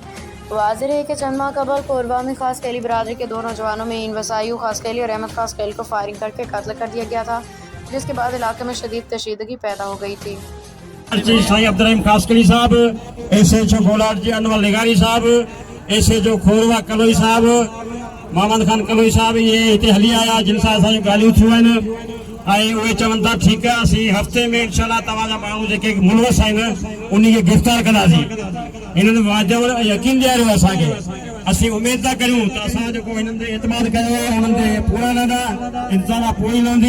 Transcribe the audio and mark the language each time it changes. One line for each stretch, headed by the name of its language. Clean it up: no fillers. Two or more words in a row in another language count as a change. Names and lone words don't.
Urdu: واضح ہے کہ چند ماہ قبل کورواہ میں خاص خیلی برادری کے 2 نوجوانوں مہین وسائیو خاص خیلی اور احمد خاص خیلی کو فائرنگ کر کے قتل کر دیا گیا تھا، جس کے بعد علاقے میں شدید کشیدگی پیدا ہو گئی تھی۔
Sindhi: سائیں عبدالرحیم خاص خیلی صاحب، ایسے جو گولاد جی انور نگاری صاحب، ایسے جو کھوروا کلوئی صاحب، محمد خان کلوئی صاحب، یہ ہتے ہلی آیا جن سان اساں گالیوں تھیوں آہن ऐं उहे चवनि था ठीकु आहे असीं हफ़्ते में इनशाला तव्हांजा माण्हू जेके मुलवस आहिनि उन्ही खे गिरफ़्तार कंदासीं। हिननि वाजिब यकीन ॾियारियो असांखे। असीं उमेद था करियूं त असां जेको हिननि ते एतमाद कयो आहे उन्हनि ते पूरा रहंदा, इंसाना पूरी रहंदी।